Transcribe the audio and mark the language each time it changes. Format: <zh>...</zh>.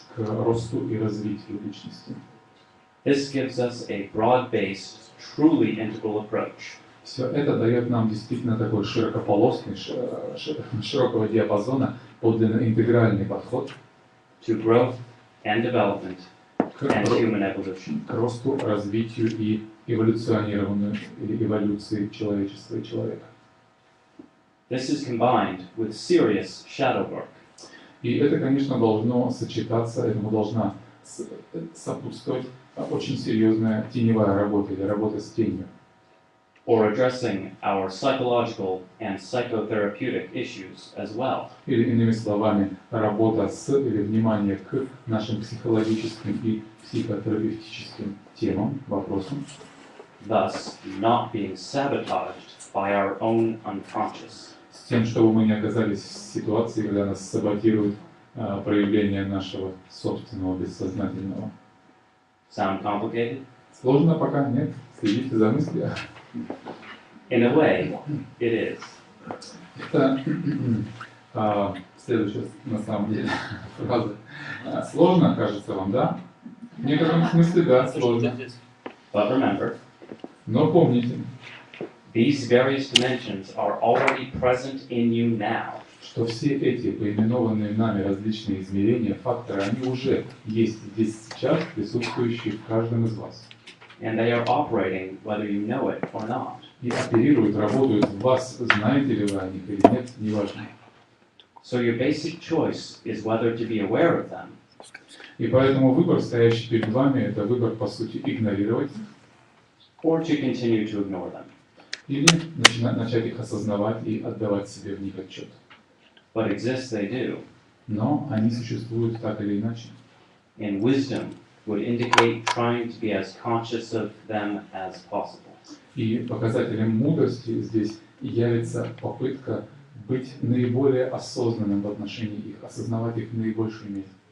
<ru>к росту и развитию личности.</ru> <en>This gives us a broad-based, truly integral approach</en> <ru>Все это дает нам действительно такой широкополосный, широкого диапазона, подлинно интегральный подход</ru> <en>to growth and development and human evolution.</en> <ru>к росту, развитию и эволюционированию или эволюции человечества и человека.</ru> <en>This is combined with serious shadow work.</en> <ru>И это, конечно, должно сочетаться, этому должна сопутствовать очень серьезная теневая работа или работа с тенью.</ru> <en>Or addressing our psychological and psychotherapeutic issues as well.</en> <ru>Или, иными словами, работа с или внимание к нашим психологическим и психотерапевтическим темам, вопросам.</ru> <en>Thus, not being sabotaged by our own unconscious.</en> <ru>С тем, чтобы мы не оказались в ситуации, когда нас саботирует проявление нашего собственного бессознательного.</ru> <en>Sound complicated?</en> <ru>Сложно пока? Нет? Следите за мыслью.</ru> <en>In a way, it is.</en> <ru>Это следующая, на самом деле, фраза. Сложно, кажется вам, да? В некотором смысле, да, сложно.</ru> <en>But remember,</en> <ru>Но помните,</ru> <en>these various dimensions are already present in you now.</en> <ru>что все эти поименованные нами различные измерения, факторы, они уже есть здесь сейчас, присутствующие в каждом из вас.</ru> <en>And they are operating whether you know it or not.</en> <ru>И оперируют, работают в вас, знаете ли вы о них или нет, неважно.</ru> <en>So your basic choice is whether to be aware of them</en> <ru>И поэтому выбор, стоящий перед вами, это выбор, по сути, игнорировать</ru> <en>or to continue to ignore them.</en> <ru>или начать их осознавать и отдавать себе в них отчет.</ru> <en>But exist they do.</en> <ru>Но они существуют так или иначе.</ru> <en>And wisdom would indicate trying to be as conscious of them as possible.</en> <ru>И показателем мудрости здесь явится попытка быть наиболее осознанным в отношении их, осознавать их в наибольшей мере.</ru>